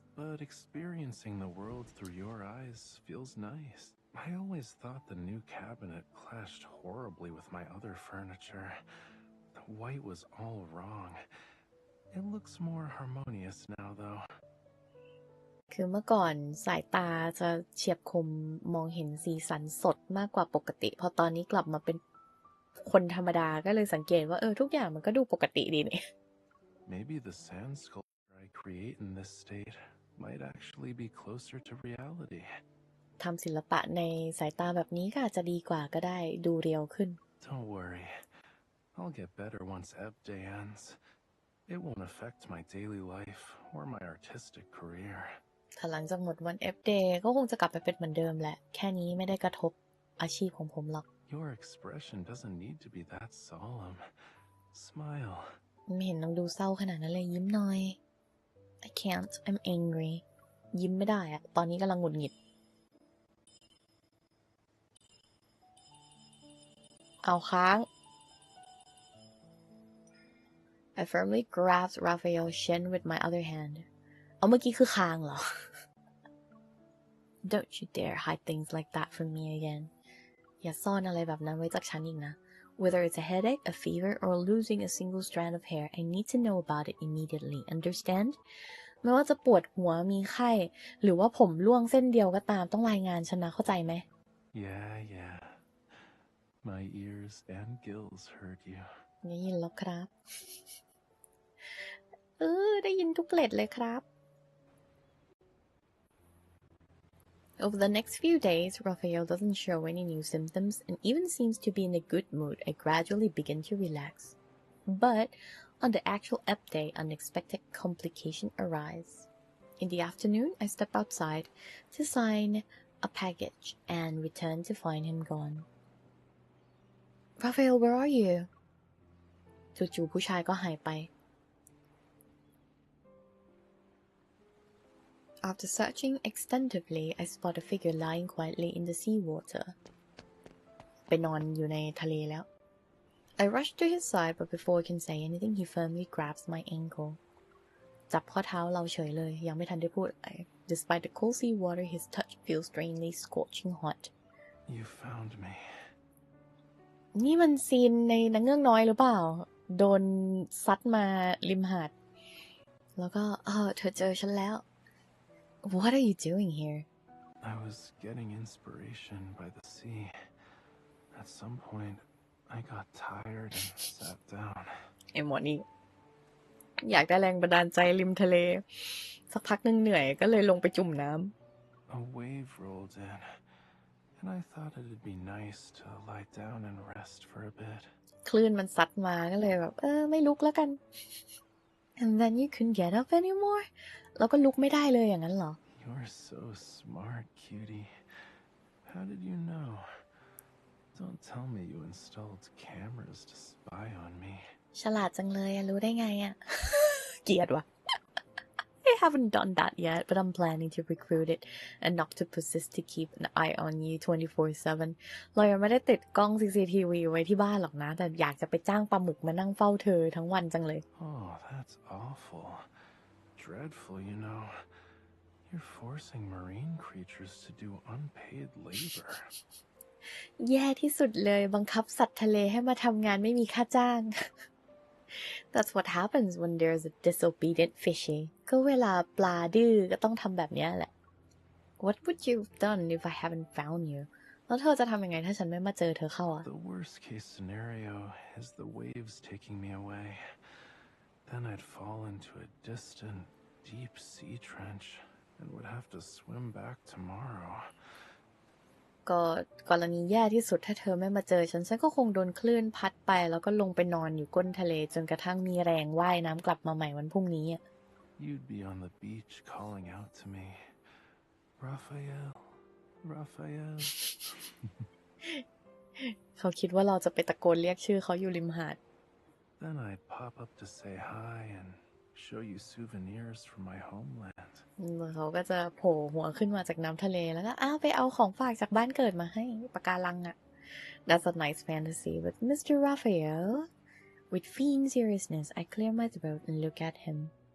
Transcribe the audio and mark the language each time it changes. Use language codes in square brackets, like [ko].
[en] But experiencing the world through your eyes feels nice.I always thought the new cabinet clashed horribly with my other furniture. The white was all wrong. It looks more harmonious now, though. [th] คือเมื่อก่อนสายตาจะเฉียบคมมองเห็นสีสันสดมากกว่าปกติพอตอนนี้กลับมาเป็นคนธรรมดาก็เลยสังเกตว่าทุกอย่างมันก็ดูปกติดีนี่ [en] Maybe the sand sculpture I create in this state might actually be closer to reality. [th] ทำศิลปะในสายตาแบบนี้ก็อาจจะดีกว่าก็ได้ดูเรียวขึ้น [en] Don't worry. I'll get better once Ep Day ends. It won't affect my daily life or my artistic career. [th] ถ้าหลังจากหมดวัน F Day ก็คงจะกลับไปเป็นเหมือนเดิมแหละแค่นี้ไม่ได้กระทบอาชีพของผมหรอก [en] Your expression doesn't need to be that solemn. Smile. [th] ไม่เห็นต้องดูเศร้าขนาดนั้นเลยยิ้มหน่อย [en] I can't. I'm angry. [th] ยิ้มไม่ได้อะตอนนี้กำลังหงุดหงิดเอาค้าง [en] I firmly grabbed Raphael's shin with my other hand. [th] เอาเมื่อกี้คือค้างเหรอ [en] Don't you dare hide things like that from me again. [th] อย่าซ่อนอะไรแบบนั้นไว้จากฉันอีกนะ [en] Whether it's a headache, a fever, or losing a single strand of hair, I need to know about it immediately. Understand? [th] ไม่ว่าจะปวดหัวมีไข้หรือว่าผมร่วงเส้นเดียวก็ตามต้องรายงานฉันนะเข้าใจไหม [en] Yeah.My ears and gills heard you. [th] ได้ยินแล้วครับ ได้ยินทุกเกล็ดเลยครับ [en] Over the next few days, Raphael doesn't show any new symptoms and even seems to be in a good mood. I gradually begin to relax. But on the actual ep day, unexpected complication arise. In the afternoon, I step outside to sign a package and return to find him gone. Raphael, where are you? [th] จู่ๆผู้ชายก็หายไป [en] After searching extensively, I spot a figure lying quietly in the seawater. [th] ไปนอนอยู่ในทะเลแล้ว [en] I rush to his side, but before I can say anything, he firmly grabs my ankle. [th] จับข้อเท้าเราเฉยเลยยังไม่ทันได้พูดอะไร [en] Despite the cold sea water, his touch feels strangely scorching hot. You found me. [th] นี่มันซีนในนางเงือกน้อยหรือเปล่าโดนซัดมาริมหาดแล้วก็เธอเจอฉันแล้ว [en] What are you doing here? I was getting inspiration by the sea. At some point, I got tired and sat down. [th] ไอ้หมอนี่อยากได้แรงบันดาลใจริมทะเลสักพักนึงเหนื่อยก็เลยลงไปจุ่มน้ำ [en] A wave rolled in, and I thought it'd be nice to lie down and rest for a bit. [th] คลื่นมันซัดมาก็เลยแบบไม่ลุกแล้วกัน [en] And then you couldn't get up anymore [th] แล้วก็ลุกไม่ได้เลยอย่างนั้นเหรอ [en] You're so smart, cutie. How did you know? Don't tell me you installed cameras to spy on me. [th] ฉลาดจังเลยรู้ได้ไงอะ เกลียดว่ะ [en] I haven't done that yet, but I'm planning to recruit it an octopus to keep an eye on you 24/7 [th] เรายังไม่ได้ติดกล้อง CCTV ไว้ที่บ้านหรอกนะแต่อยากจะไปจ้างปลาหมึกมานั่งเฝ้าเธอทั้งวันจังเลย [en] Oh, that's awful. Dreadful, you know. You're forcing marine creatures to do unpaid labor. [th] แย่ที่สุดเลยบังคับสัตว์ทะเลให้มาทำงานไม่มีค่าจ้าง [en] That's what happens when there's a disobedient fishy [th] ก็เวลาปลาดื้อก็ต้องทำแบบนี้แหละ [en] What would you have done if I haven't found you [th] แล้วเธอจะทำยังไงถ้าฉันไม่มาเจอเธอเข้าอะ [en] The worst case scenario is the waves taking me away. Then I'd fall into a distant, deep sea trench and would have to swim back tomorrow. [th] ก็กรณีแย่ที่สุดถ้าเธอไม่มาเจอฉันก็คงโดนคลื่นพัดไปแล้วก็ลงไปนอนอยู่ก้นทะเลจนกระทั่งมีแรงว่ายน้ำกลับมาใหม่วันพรุ่งนี้ [en] You'd be on the beach calling out to me, Raphael, Raphael. [th] เขาคิดว่าเราจะไปตะโกนเรียกชื่อเขาอยู่ริมหาด [en] Then I'd pop up to say hi and show you souvenirs from my homeland. [th] เขาก็จะโผล่หัวขึ้นมาจากน้ำทะเลแล้วก็ไปเอาของฝากจากบ้านเกิดมาให้ปะการังอะ [en] That's a nice fantasy, but Mr. Raphael, with fiend seriousness, I clear my throat and look at him.